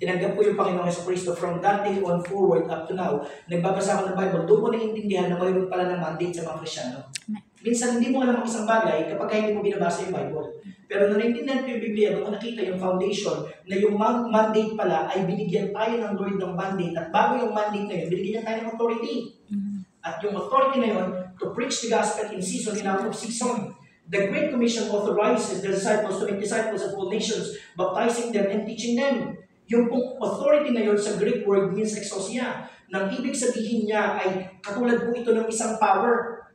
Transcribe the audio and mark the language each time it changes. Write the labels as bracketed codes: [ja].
[tl] Tinanggap ko yung Panginoong Jesucristo from that day on forward up to now. Nagbabasa ako ng Bible, doon ko naiintindihan na mayroon pala ng mandate sa mga Kristyano. Minsan hindi mo alam ang isang bagay kapag hindi mo binabasa yung Bible. Pero nung naintindihan ko yung Biblia, doon ko nakita yung foundation na yung mandate pala ay binigyan tayo ng Lord ng mandate. At bago yung mandate na yun, binigyan tayo ng authority. [en] At yung authority na yun, to preach the gospel in season and out of season. The Great Commission authorizes the disciples to make disciples of all nations, baptizing them and teaching them. [tl] Yung authority na yun sa Greek word means exousia. Nang ibig sabihin niya ay katulad po ito ng isang power.